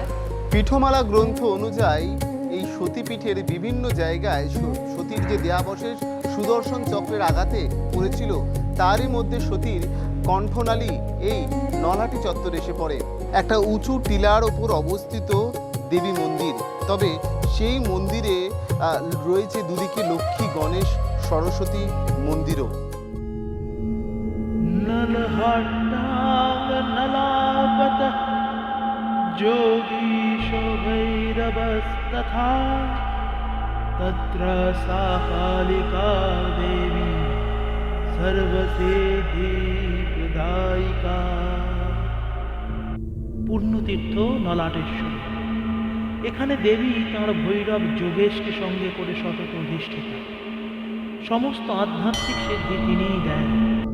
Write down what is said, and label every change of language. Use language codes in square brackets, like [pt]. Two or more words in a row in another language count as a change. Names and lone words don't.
[bn] পীঠমালা গ্রন্থ অনুযায়ী এই সতীপীঠের বিভিন্ন জায়গায় সতীর যে দেহাবশেষ সুদর্শন চক্রের আঘাতে পড়েছিল, তারই মধ্যে সতীর কণ্ঠনালী এই নলহাটি চত্বরে এসে পড়ে। একটা উঁচু টিলার ওপর অবস্থিত দেবী মন্দির, তবে সেই মন্দিরে রয়েছে দুদিকে লক্ষ্মী, গণেশ, সরস্বতী মন্দিরও। [sa] नलहट्टांग नलापतः जोगीशो भैरवस्तथा तत्र सा कालिका देवी सर्वसिद्धिप्रदायिका। [bn] পূর্ণতীর্থ নলাটেশ্বর। এখানে দেবী তাঁর ভৈরব যোগেশকে সঙ্গে করে সতত অধিষ্ঠিতা। সমস্ত আধ্যাত্মিক সিদ্ধি তিনিই দেন।